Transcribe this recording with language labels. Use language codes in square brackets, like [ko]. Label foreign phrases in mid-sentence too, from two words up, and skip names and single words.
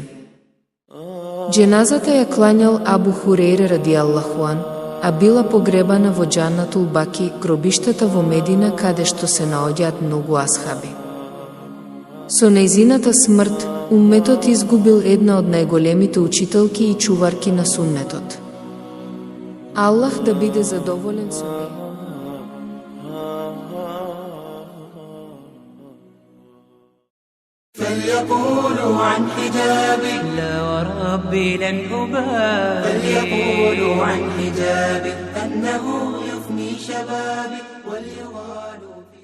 [mk] Дженазата ја клањал Абу Хурейре [ar] رضي الله عن, [mk] а била погребана во Џаннатул Баки, гробиштата во Медина каде што се наоѓаат многу асхаби. Со нејзината смрт, умметот изгубил една од најголемите учителки и чуварки на суннетот. Аллах да биде задоволен со неја. [ar] فليقولوا عن حجابي لا وربي لن أبالي. فليقولوا عن حجابي أنه يفني شبابي وليغالوا